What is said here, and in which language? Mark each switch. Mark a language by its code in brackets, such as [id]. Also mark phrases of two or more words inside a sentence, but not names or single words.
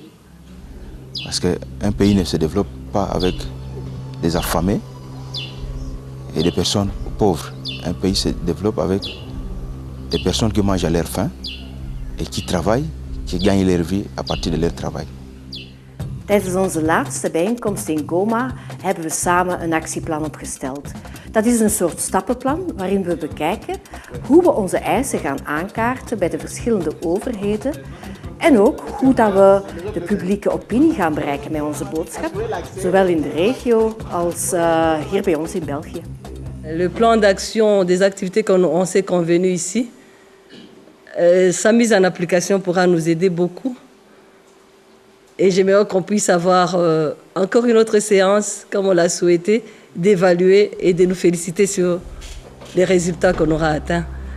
[fr] Parce qu'un pays ne se développe pas avec des affamés et des personnes pauvres. Un pays se développe avec des personnes qui mangent à leur faim et qui travaillent, qui gagnent leur vie à partir de leur travail. [nl] Tijdens onze laatste bijeenkomst in Goma hebben we samen een actieplan opgesteld. Dat is een soort stappenplan waarin we bekijken hoe we onze eisen gaan aankaarten bij de verschillende overheden en ook hoe dat we de publieke opinie gaan bereiken met onze boodschap, zowel in de regio als hier bij ons in België. [fr] Le plan d'action des activités qu'on s'est convenu ici, sa mise en application pourra nous aider beaucoup. Et j'aimerais qu'on puisse avoir encore une autre séance, comme on l'a souhaité, d'évaluer et de nous féliciter sur les résultats qu'on aura atteints.